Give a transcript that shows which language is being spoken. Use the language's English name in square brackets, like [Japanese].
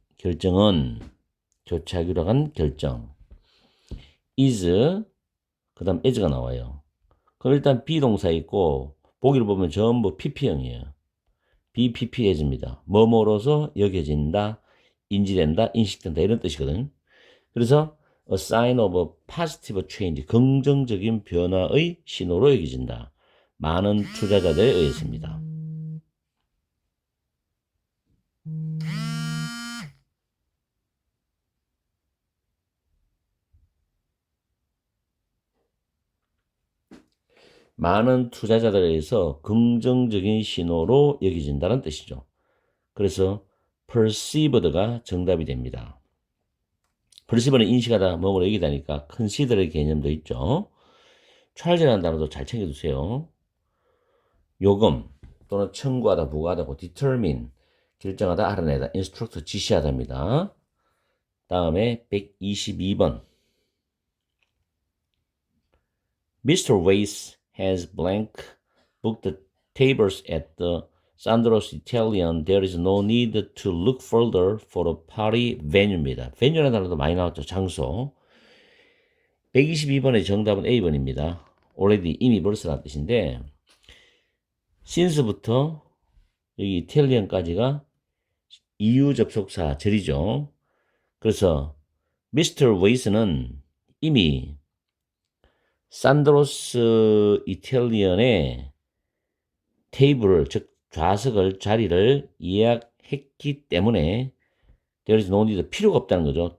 [Korean] 결정은 교체하기로 한 결정 is 그 다음 as가 나와요. 그럼 일단 비동사 있고 보기를 보면 전부 PP형이에요. BPPas입니다. 뭐뭐로서 여겨진다, 인지된다, 인식된다 이런 뜻이거든. [English] 그래서 a sign of a positive change, [Korean] 긍정적인 변화의 신호로 여겨진다. 많은 투자자들에 의했습니다. 많은 투자자들에 의해서 긍정적인 신호로 여겨진다는 뜻이죠. 그래서 perceived가 정답이 됩니다. perceive는 인식하다, 뭐뭐 여기다니까 consider의 개념도 있죠. charge라는 단어도 잘 챙겨두세요. 요금 또는 청구하다, 부과하다, determine 결정하다, 알아내다, instruct 지시하다입니다. 다음에 122번 Mr. [English] Weiss has blank booked the tables at the Sandro's Italian. There is no need to look further for a party venue입니다. [Korean] venue라는 단어도 많이 나왔죠. 장소. 122번의 정답은 A번입니다. already 이미 벌써라는 뜻인데 since부터 여기 Italian까지가 이유 접속사 절이죠. 그래서 Mr. Weiss는 이미 산드로스 이탈리언의 테이블을, 즉 좌석을, 자리를 예약했기 때문에 [English] there is no need, [Korean] 필요가 없다는 거죠.